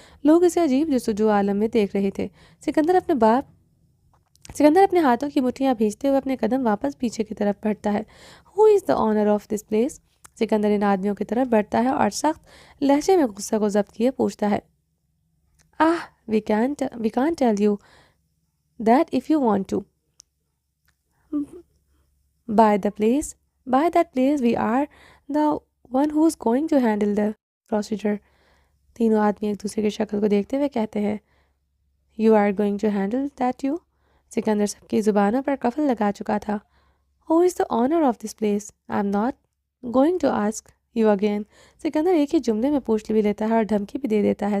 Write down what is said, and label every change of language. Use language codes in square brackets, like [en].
[ur] لوگ اسے عجیب جستجو عالم میں دیکھ رہے تھے. سکندر اپنے ہاتھوں کی مٹھیاں بھیجتے ہوئے اپنے قدم واپس پیچھے کی طرف بڑھتا ہے. [en] Who is the owner of this place. [ur] Sikandar ان آدمیوں کی طرف بڑھتا ہے اور سخت لہجے میں غصہ کو ضبط کیے پوچھتا ہے [en] We can't tell you that if you want to. By that place we are the one who is going to handle the procedure. [ur] تینوں آدمی ایک دوسرے کی شکل کو دیکھتے ہوئے کہتے ہیں [en] You are going to handle that you. [ur] Sikandar سب کی زبانوں پر قفل لگا چکا تھا. [en] Who is the owner of this place. I am not going to ask you again. [ur] Sikandar ایک ہی جملے میں پوچھ بھی لیتا ہے اور دھمکی بھی دے دیتا ہے.